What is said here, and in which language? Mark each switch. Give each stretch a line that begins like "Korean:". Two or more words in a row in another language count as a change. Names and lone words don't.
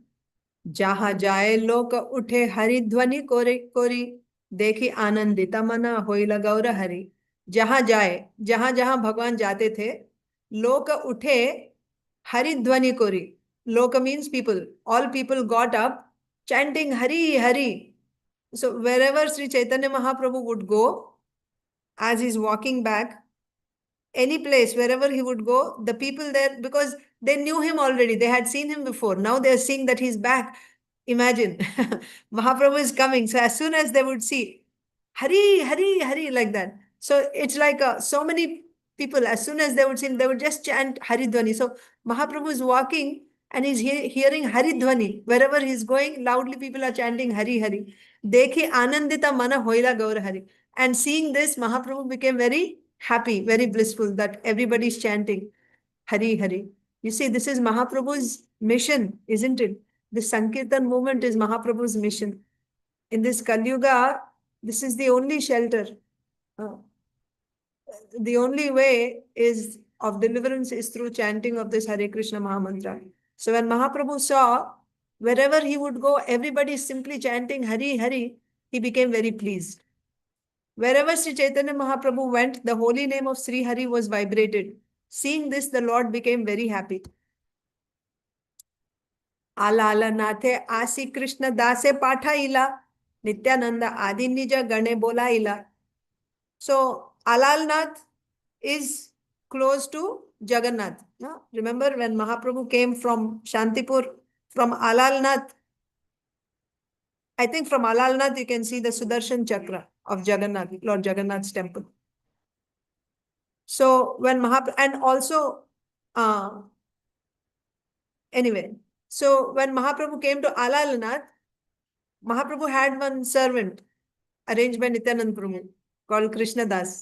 Bangla: যাহাঁ যায় লোক উঠে হরি-ধ্বনি করি দেখি আনন্দিত-মন হৈলা গৌরহরি. যাহাঁ যায়,
Hindi: जहाँ भगवान जाते थे,
Bangla: লোক উঠে হরি-ধ্বনি করি.
English: Loka means people. All people got up chanting Hari, Hari. So wherever Sri Caitanya Mahaprabhu would go, as he's walking back, any place, wherever he would go, the people there, because they knew him already, they had seen him before. Now they're seeing that he's back. Imagine, Mahaprabhu is coming. So as soon as they would see, Hari, Hari, Hari, like that, So it's like so many people, as soon as they would see him, they would just chant hari-dhvani. So Mahaprabhu is walking and he's hearing hari-dhvani. Wherever he's going, loudly people are chanting Hari Hari.
Bangla: দেখি আনন্দিত-মন হৈলা গৌরহরি.
English: And seeing this, Mahaprabhu became very happy, very blissful that everybody's chanting Hari Hari. You see, this is Mahaprabhu's mission, isn't it? The Sankirtan movement is Mahaprabhu's mission. In this Kali Yuga, this is the only shelter. The only way is of deliverance is through chanting of this Hare Krishna Mahamantra. So when Mahaprabhu saw wherever he would go, everybody is simply chanting Hari Hari, he became very pleased. Wherever Sri Chaitanya Mahaprabhu went, the holy name of Sri Hari was vibrated. Seeing this, the Lord became very happy.
Bangla: আলালনাথে আসি কৃষ্ণদাসে পাঠাইল নিত্যানন্দ-আদি নিজ-গণে বোলাইল.
English: So ālālanāthe is close to Jagannath. No? Remember when Mahaprabhu came from Shantipur, from ālālanāthe, I think from ālālanāthe you can see the Sudarshan Chakra of Jagannath, Lord Jagannath's temple. So when Mahaprabhu, and also, anyway, so when Mahaprabhu came to ālālanāthe, Mahaprabhu had one servant arranged by Nityananda Prabhu called kṛṣṇadāse.